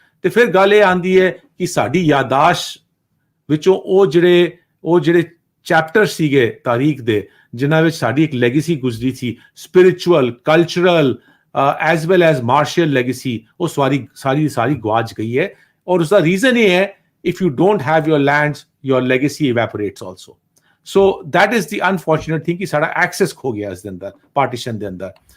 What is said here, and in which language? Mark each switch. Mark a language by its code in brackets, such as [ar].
[pa] ਤੇ ਫਿਰ ਗੱਲ ਇਹ ਆਂਦੀ ਹੈ ਕਿ ਸਾਡੀ ਯਾਦਾਸ਼ਤ ਵਿੱਚੋਂ ਉਹ ਜਿਹੜੇ ਚੈਪਟਰ ਸੀਗੇ ਤਾਰੀਖ ਦੇ, ਜਿਨ੍ਹਾਂ ਵਿੱਚ ਸਾਡੀ ਇੱਕ ਲੈਗੇਸੀ ਗੁਜ਼ਰੀ ਸੀ, spiritual, cultural as well as martial legacy, ਉਹ ਸਾਰੀ ਗਵਾਚ ਗਈ ਹੈ। ਔਰ ਉਸਦਾ ਰੀਜ਼ਨ ਇਹ ਹੈ, [en] if you don't have your lands, your legacy evaporates also. So that is the unfortunate thing [pa] ਕਿ ਸਾਡਾ ਐਕਸੈਸ ਖੋ ਗਿਆ ਇਸ ਦੇ ਅੰਦਰ, ਪਾਰਟੀਸ਼ਨ ਦੇ ਅੰਦਰ।